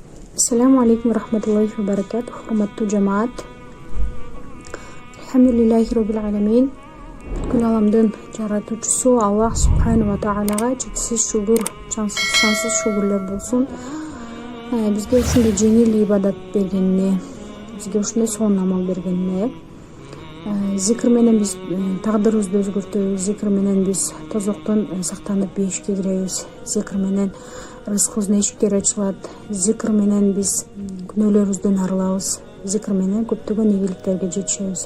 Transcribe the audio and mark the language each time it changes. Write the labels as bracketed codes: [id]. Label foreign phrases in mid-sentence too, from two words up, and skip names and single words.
[ar] السلام عليكم ورحمة الله وبركاته. [uz] Hurmatli jamaat. [ar] الحمد لله رب العالمين. [ky] Бүткүл аламдын жаратуучусу Аллах субханала таалага чексиз шүгүр, сансыз шүгүрлөр болсун. Бизге ушундай жеңил ибадат бергенине, бизге ушундай сонун амал бергенине, зикр менен биз тагдырыбызды өзгөртөбүз, зикр менен биз тозоктон сактанып бейишке киребиз, зикр менен рызкыбыздын эшиктери ачылат, зикр менен биз күнөөлөрүбүздөн арылабыз, зикр менен көптөгөн ийгиликтерге жетишебиз.